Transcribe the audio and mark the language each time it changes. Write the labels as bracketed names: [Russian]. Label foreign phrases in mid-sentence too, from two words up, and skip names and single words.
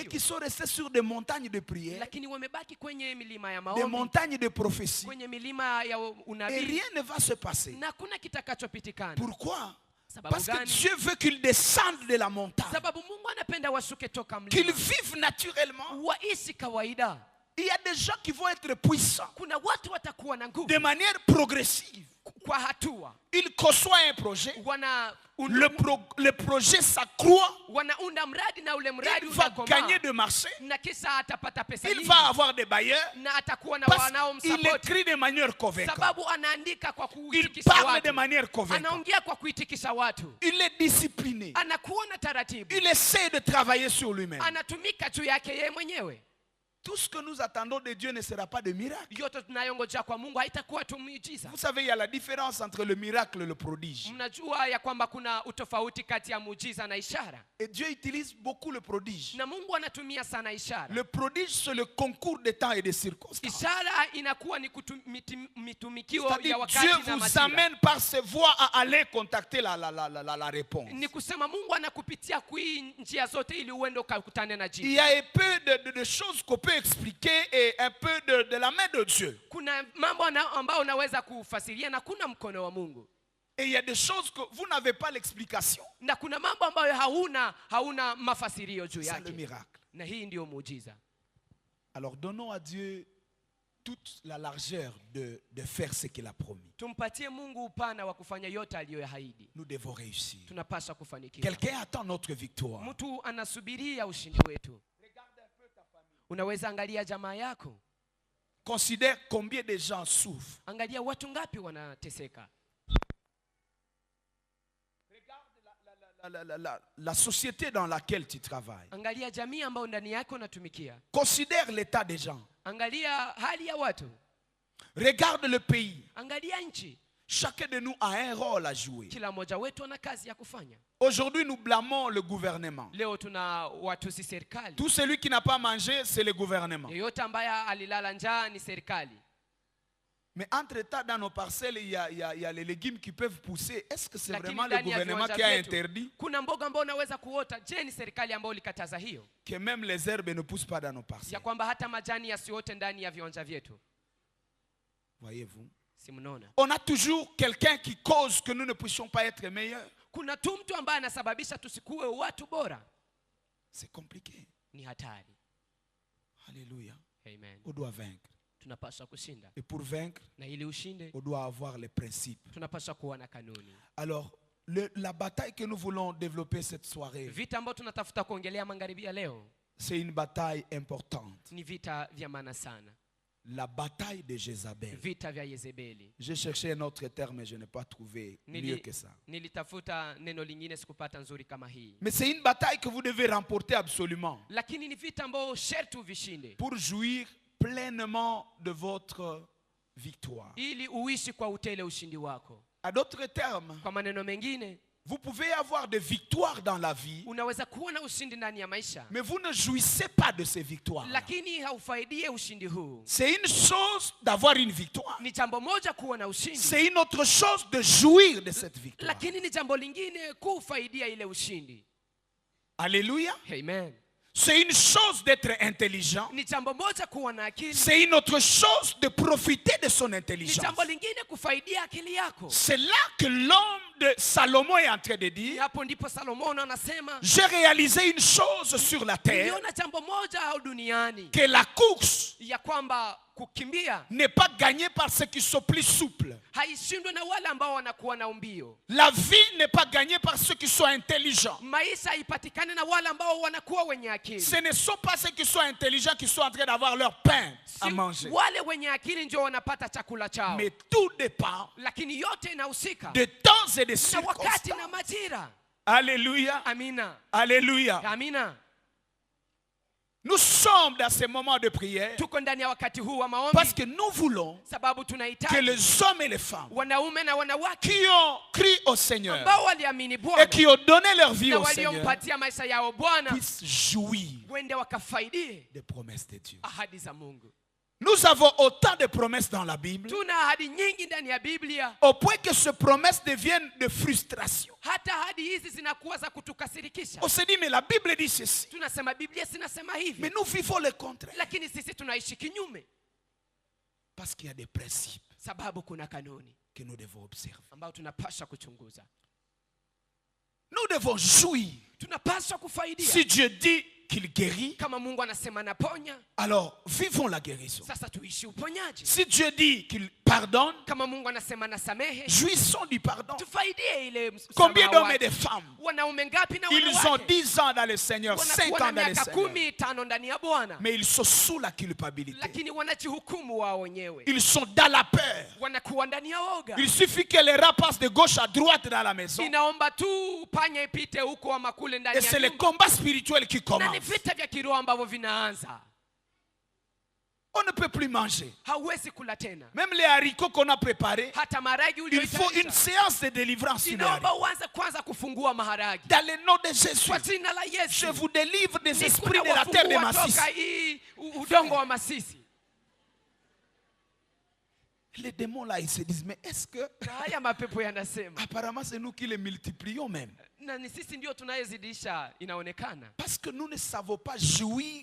[French] mais qui sont restés sur des montagnes de prière, [Swahili] lakini wamebaki kwenye milima ya [French] des [Swahili] maombi, [French] montagnes de prophétie, [Swahili] kwenye milima ya unabii, [French] et rien ne va se passer. [Swahili] na kuna kitakachopitikana. [French] Pourquoi? [Swahili] Sababu [French] Parce que [Swahili] gani? [French] Dieu veut qu'ils descendent de la montagne, [Swahili] Sababu Mungu anapenda washuke toka mlima, [French] qu'ils vivent naturellement. [Swahili] waishi kawaida. [French] Il y a des gens qui vont être puissants [Swahili] Kuna watu watakuwa na nguvu [French] de manière progressive. [Swahili] kwa hatua. [French] Ils conçoivent un projet, [Swahili] Wana [French] le projet s'accroît, [Swahili] wanaunda mradi na ule mradi [French] il va [Swahili] unakomaa, [French] gagner de marché, [Swahili] na kisha atapata pesa [French] il [Swahili] nyingi, [French] va avoir des bailleurs, [Swahili] na atakuwa na [French] parce [Swahili] wanaomsupport, [French] qu'il écrit de manière convaincante, [Swahili] sababu anaandika kwa [French] il [Swahili] kuitikisha [French] parle de [Swahili] watu, [French] manière convaincante, [Swahili] anaongea kwa kuitikisha watu, [French] il est discipliné, [Swahili] anakuwa na taratibu, [French] il essaie de travailler sur lui-même. [Swahili] anatumika juu yake yeye mwenyewe. [French] Tout ce que nous attendons de Dieu ne sera pas de miracle. [Swahili] Yote tunayongoja kwa Mungu haitakuwa tu muujiza. [French] Vous savez, il y a la différence entre le miracle et le prodige. [Swahili] Mnajua ya kwamba kuna utofauti kati ya muujiza na ishara. [French] Et Dieu utilise beaucoup le prodige. [Swahili] Na Mungu anatumia sana ishara. [French] Le prodige, c'est le concours de temps et de circonstances. [Swahili] Ishara inakuwa ni mitumikio ya wakati [French] Dieu [Swahili] na [French] vous [Swahili] majira. [French] amène par ses voies à aller contacter la réponse. [Swahili] Ni kusema Mungu anakupitia kwa njia zote ili uende ukakutane na jibu. [French] Il y a un peu de choses qu'on peut expliquer et un peu de la main de Dieu. [Swahili] Kuna mambo ambayo unaweza kufasiria na kuna mkono wa Mungu. [French] Et il y a des choses que vous n'avez pas l'explication. [Swahili] Na kuna mambo ambayo hauna mafasirio juu yake. [French] C'est le miracle. [Swahili] Na hii ndio muujiza. [French] Alors donnons à Dieu toute la largeur de faire ce qu'il a promis. [Swahili] Tumpatie Mungu upana wa kufanya yote aliyoyaahidi. [French] Nous devons réussir. [Swahili] Tunapaswa kufanikiwa. [French] Quelqu'un attend notre victoire. [Swahili] Mtu anasubiria ushindi wetu. Unaweza angalia jamaa yako. [French] Considère combien de gens souffrent. [Swahili] Angalia watu ngapi wanateseka. [French] La société dans laquelle tu travailles. [Swahili] Angalia jamii ambayo ndani yako unatumikia. [French] Considère l'état des gens. [Swahili] Angalia hali ya watu. [French] Regarde le pays. [Swahili] Angalia nchi. [French] Chacun de nous a un rôle à jouer. [Swahili] Kila mmoja wetu ana kazi ya kufanya. [French] Aujourd'hui, nous blâmons le gouvernement. [Swahili] Leo tuna watu si serikali. [French] Tout celui qui n'a pas mangé, c'est le gouvernement. [Swahili] Yeyote ambaye alilala njaa ni serikali. [French] Mais entre-temps, dans nos parcelles, il y a les légumes qui peuvent pousser. Est-ce que c'est vraiment le gouvernement qui a interdit? [Swahili] Kuna mboga ambayo unaweza kuota. Je, ni serikali ambayo ilikataza hiyo? [French] Que même les herbes ne poussent pas dans nos parcelles. [Swahili] Ya kwamba hata majani yasiote ndani ya viwanja vyetu. [French] Voyez-vous? [Swahili] Si mnaona? [French] On a toujours quelqu'un qui cause que nous ne puissions pas être meilleurs. [Swahili] Kuna tu mtu ambaye anasababisha tusikuwe watu bora. [French] C'est compliqué. [Swahili] Ni hatari. [French] Alléluia. [Swahili] Amen. [French] On doit vaincre. [Swahili] Tunapaswa kushinda. [French] Et pour vaincre, [Swahili] na ili ushinde, [French] on doit avoir les principes. [Swahili] tunapaswa kuwa na kanuni. [French] Alors, La bataille que nous voulons développer cette soirée, [Swahili] Vita ambao tunatafuta kuongelea magharibi ya leo [French] c'est une bataille importante. [Swahili] ni vita vya maana sana. [French] La bataille de Jézabel. [Swahili] Vita vya Yezebeli. [French] J'ai cherché un autre terme mais je n'ai pas trouvé mieux que ça. [Swahili] Nilitafuta neno lingine sikupata nzuri kama hii. [French] Mais c'est une bataille que vous devez remporter absolument. [Swahili] Lakini ni vita ambao sharti uvishinde. [French] Pour jouir pleinement de votre victoire. [Swahili] Ili uishi kwa utele ushindi wako. [French] À d'autres termes, [Swahili] kwa maneno mengine, [French] vous pouvez avoir des victoires dans la vie, [Swahili] unaweza kuwa na ushindi ndani ya maisha, [French] mais vous ne jouissez pas de ces victoires. [Swahili] Lakini haufaidie ushindi huu. [French] C'est une chose d'avoir une victoire. [Swahili] Ni jambo moja kuwa na ushindi. [French] C'est une autre chose de jouir de cette victoire. [Swahili] Lakini ni jambo lingine kufaidia ile ushindi. [French] Alléluia. [Swahili] Amen. [French] C'est une chose d'être intelligent. [Swahili] Ni jambo moja kuwa na akili. [French] C'est une autre chose de profiter de son intelligence. [Swahili] Ni jambo lingine kufaidia akili yako. [French] C'est là que l'homme de Salomon est en train de dire, [Swahili] hapo ndipo Salomon anasema, [French] j'ai réalisé une chose sur la terre, [Swahili] niliona jambo moja au duniani, [French] que la course [Swahili] ya kwamba kukimbia [French] n'est pas gagnée par ceux qui sont plus souples. [Swahili] haishindwi na wale ambao wanakuwa na umbio. [French] La vie n'est pas gagnée par ceux qui sont intelligents. [Swahili] Maisha haipatikane na wale ambao wanakuwa wenye akili. [French] Ce ne sont pas ceux qui sont intelligents qui sont en train d'avoir leur pain à manger. [Swahili] Wale wenye akili ndio wanapata chakula chao. [French] Mais tout dépend [Swahili] lakini yote inahusika [French] de temps et de [Swahili] na wakati na [French] circonstances. [Swahili] majira. [French] Alléluia. [Swahili] Amina. [French] Alléluia. [Swahili] Amina. [French] Nous sommes dans ces moments de prière [Swahili] Tuko ndani ya wakati huu wa maombi [French] parce que nous voulons [Swahili] sababu [French] que [Swahili] tunahitaji [French] les hommes et les femmes [Swahili] wanaume na wanawake [French] qui ont crié au Seigneur [Swahili] ambao waliamini Bwana [French] et qui ont donné leur vie [Swahili] na [French] au Seigneur [Swahili] waliompatia maisha yao Bwana [French] puissent jouir [Swahili] wende wakafaidie [French] des promesses de Dieu. [Swahili] ahadi za Mungu. [French] Nous avons autant de promesses dans la Bible [Swahili] Tuna ahadi nyingi ndani ya Biblia [French] au point que ces promesses deviennent de frustration. [Swahili] hata ahadi hizi zinakuwa za kutukasirikisha. [French] On se dit mais la Bible dit ceci. [Swahili] Tunasema Biblia sinasema hivi. [French] Mais nous vivons le contraire. [Swahili] Lakini sisi tunaishi kinyume. [French] Parce qu'il y a des principes [Swahili] Sababu kuna kanuni [French] que nous devons observer. [Swahili] ambao tunapaswa kuchunguza. [French] Nous devons jouir. [Swahili] Tunapaswa kufaidia. [French] Si Dieu dit qu'il guérit, [Swahili] Kama Mungu anasema naponya, [French] alors vivons la guérison. [Swahili] sasa tuishi uponyaji. [French] Si Dieu dit qu'il pardonne, [Swahili] Kama Mungu anasema nasamehe, [French] jouissons du pardon. [Swahili] tufaidie ile msamaha. [French] Combien d'hommes et de femmes, [Swahili] Wanaume ngapi na [French] ils ont [Swahili] wanawake [French] 10 ans dans le Seigneur, 5 ans dans le [Swahili] miaka [French] Seigneur, [Swahili] 15 ndani ya Bwana, [French] mais ils sont sous la culpabilité. [Swahili] lakini wanajihukumu wao wenyewe. [French] Ils sont dans la peur. [Swahili] Wanakuwa ndani ya woga. [French] Il suffit que les rats passent de gauche à droite dans la maison. [Swahili] Inaomba tu panya ipite huko ama kule ndani [French] Et [Swahili] ya [French] c'est le [Swahili] nyumba. [French] combat spirituel qui [Swahili] Na [French] commence. [Swahili] ni vita vya kiroho ambavyo vinaanza. [French] On ne peut plus manger. [Swahili] Hauwezi kula tena. [French] Même les haricots qu'on a préparés, [Swahili] Hata maharagi [French] il faut une [Swahili] ulioitayarisha. [French] séance de délivrance sur les [Swahili] Inaomba [French] haricots. [Swahili] uanze kwanza kufungua maharagi. [French] Dans le nom de Jésus, [Swahili] Kwa jina la [French] je [Swahili] Yesu. [French] vous délivre des esprits de [Swahili] Nikuna [French] la terre de [Swahili] wafungua [French] Massis. [Swahili] toka hii udongo wa Masisi. [French] Les démons là, ils se disent, mais est-ce que... [Swahili] Na haya mapepo yanasema. [French] Apparemment, c'est nous qui les multiplions même. [Swahili] Na ni sisi ndio tunayezidisha inaonekana. [French] Parce que nous ne savons pas jouir